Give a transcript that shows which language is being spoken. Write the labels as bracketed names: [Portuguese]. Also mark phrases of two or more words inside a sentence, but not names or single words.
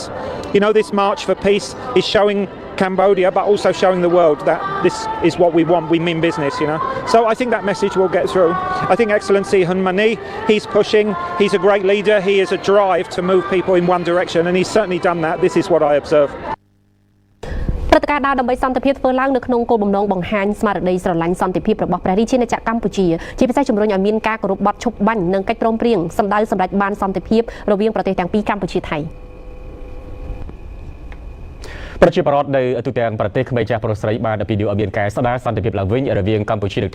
[English] This march for peace is showing Cambodia, but also showing the world that this is what we want, we mean business, So I think that message will get through. I think Excellency Hun Mani, he's pushing, he's a great leader, he is a drive to move people in one direction, and he's certainly done that. This is what I observe. [Khmer] ព្រឹត្តិការណ៍ដើរដើម្បីសន្តិភាពធ្វើឡើងនៅក្នុងគោលបំណងបង្ហាញស្មារតីស្រឡាញ់សន្តិភាពរបស់ព្រះរាជាណាចក្រកម្ពុជាជាពិសេសជំរុញឲ្យមានការគោរពបទឈប់បាញ់និងកិច្ចព្រមព្រៀងសម្ដៅសម្ដេចបានសន្តិភាពរវាងប្រទេសទាំងពីរកម្ពុជាថៃ ប្រជាពលរដ្ឋនៅទូទាំងប្រទេសក្មេងចាស់ប្រុសស្រីបានអំពាវនាវឲ្យមានការស្ដារសន្តិភាពឡើងវិញរវាងកម្ពុជានិង